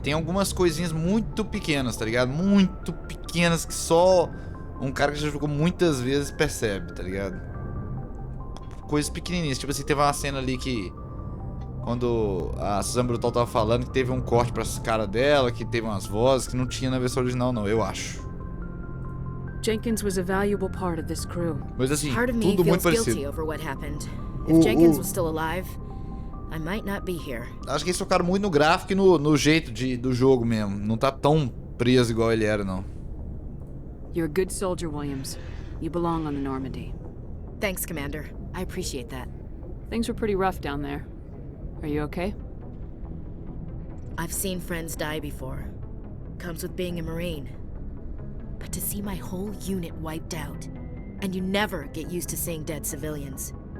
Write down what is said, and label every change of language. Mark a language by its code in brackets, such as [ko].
[pt] Tem algumas coisinhas muito pequenas, tá ligado? Muito pequenas que só um cara que já jogou muitas vezes percebe, tá ligado? Coisas pequenininhas. Tipo assim, teve uma cena ali que... Quando a Suzanne Brutal tava falando que teve um corte pra cara dela, que teve umas vozes que não tinha na versão original, não, eu acho. [en] Jenkins was a valuable part of this crew. [pt] Mas assim, [en] Part of me [pt] tudo muito [en] feels guilty [pt] parecido. [en] over what happened. If Jenkins was still alive, I might not be here. [pt] Acho que eles focaram muito no gráfico e no jeito do jogo mesmo. Não tá tão preso igual ele era, não. [en] You're a good soldier, Williams. You belong on the Normandy. Thanks, Commander. I appreciate that. Things were pretty rough down there. Are you okay? I've seen friends die before. Comes with being a Marine. But to see my whole unit wiped out, and you never get used to seeing dead civilians.